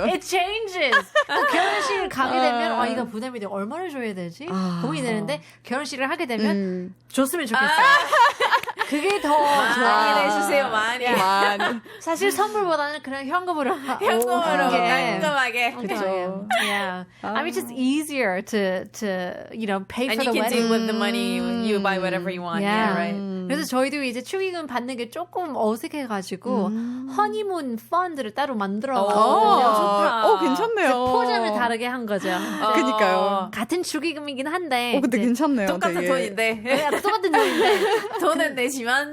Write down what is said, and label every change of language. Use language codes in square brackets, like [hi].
[en] It changes. [ko] 또 결혼식을 가게 되면 이거 부담이 돼. 얼마나 줘야 되지? 고민이 되는데 결혼식을 하게 되면 줬으면 좋겠어요. 그게 더 많이 좋아요. 내주세요, 많이. 많이. 사실 선물보다는 그냥 현금으로 현금으로 깔끔하게. 그렇죠. [en] Yeah. I mean, it's just easier to pay And for you can wedding. take with the money, you buy whatever you want. Yeah, right. [ko] 그래서 저희도 이제 축의금 받는 게 조금 어색해가지고 허니문 펀드를 따로 만들어봤거든요. 좋다. 그래서 괜찮네요. 포장을 다르게 한 거죠. 그니까요. 같은 축의금이긴 한데. 근데 이제 괜찮네요. 똑같은 되게. 돈인데 똑같은 돈인데 돈은 내지만